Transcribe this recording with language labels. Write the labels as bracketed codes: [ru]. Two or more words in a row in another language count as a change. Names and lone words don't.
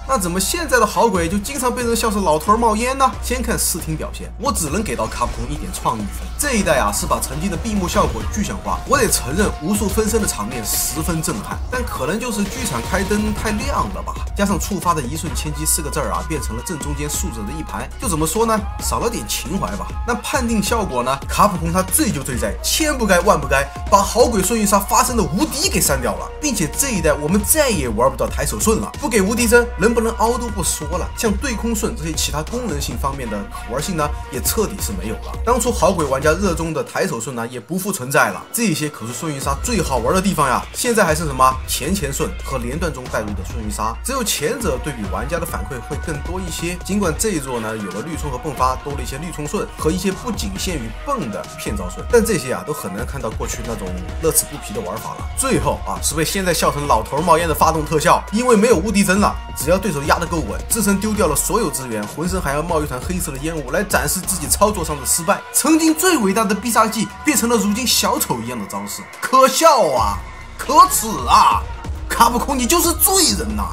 [zh] 那怎麼現在的好鬼就經常被人笑是老頭冒煙呢？先看視聽表現，我只能給到卡普空1點創意分。這一代啊是把曾經的閉幕效果具象化，我得承認無數分身的場面十分震撼，但可能就是劇場開燈太亮了吧，加上觸發的一瞬千擊4個字啊變成了正中間豎着的一排，就怎麼說呢，少了點情懷吧。那判定效果呢，卡普空他罪就罪在千不該萬不該把好鬼瞬移杀發生的无敌給刪掉了，並且這一代我們再也玩不到抬手瞬了，不給无敌帧能不能凹都不說了，像对空瞬這些其他功能性方面的可玩性呢也徹底是没有了。当初好鬼玩家熱衷的抬手瞬呢也不复存在了，這些可是瞬移杀最好玩的地方呀。現在還剩什麼前瞬和連段中帶入的瞬移殺，只有前者對比玩家的反饋會更多一些。儘管這一座呢有了綠衝和迸發，多了一些綠衝瞬和一些不僅限於迸的騙招瞬，但這些啊都很難看到過去那種樂此不疲的玩法了。最後啊是被現在笑成老頭冒煙的發動特效，因為沒有無敵帧了，只要對手壓得夠穩，自身丟掉了所有資源，渾身還要冒一團黑色的煙霧來展示自己操作上的失敗。曾經最偉大的必殺技變成了如今小丑一樣的招式，可笑啊，可恥啊！卡普空你就是罪人吶！